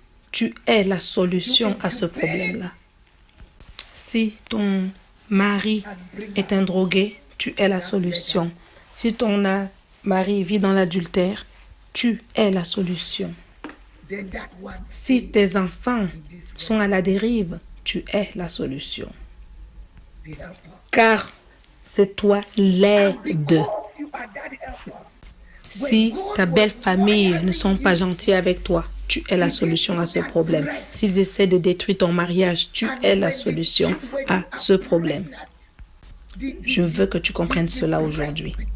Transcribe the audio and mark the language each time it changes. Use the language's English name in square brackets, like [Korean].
[French] Tu es la solution à ce problème-là. Si ton mari est un drogué, tu es la solution. Si ton mari vit dans l'adultère, tu es la solution. [English] then that one [French] Si tes enfants sont à la dérive, tu es la solution. [English] the helper. [French] Car c'est toi l'aide. [English] Because you are that helper. [French] Si ta belle famille ne sont pas gentils avec toi, tu es la solution à ce problème. S'ils essaient de détruire ton mariage, tu es la solution à ce problème. Je veux que tu comprennes cela aujourd'hui.